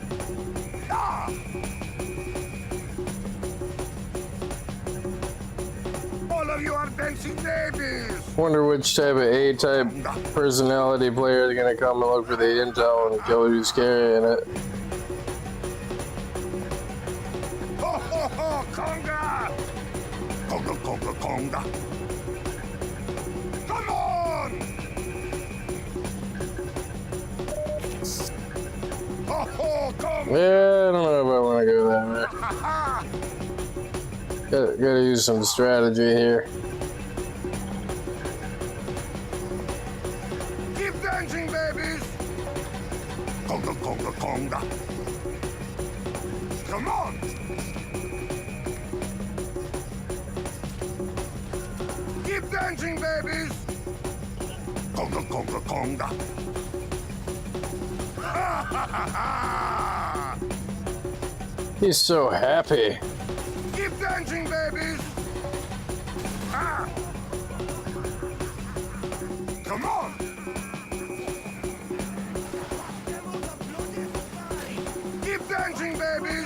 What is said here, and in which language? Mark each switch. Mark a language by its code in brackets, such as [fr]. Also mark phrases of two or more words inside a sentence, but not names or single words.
[en] All of you are dancing babies! Wonder which type of A-type personality player is gonna come and look for the intel and kill who's carrying it. Ho, ho, ho, conga! Conga, conga, conga! Come on! Ho, ho, conga! Yeah, I don't know if I want to go that way. Ha, ha! Gotta use some strategy here. Keep dancing, babies! Conga, conga, conga! Come on! dancing, babies! Conga, conga, conga. Ha ha ha ha! He's so happy. Keep dancing, babies! Ah! Come on! Keep dancing, babies!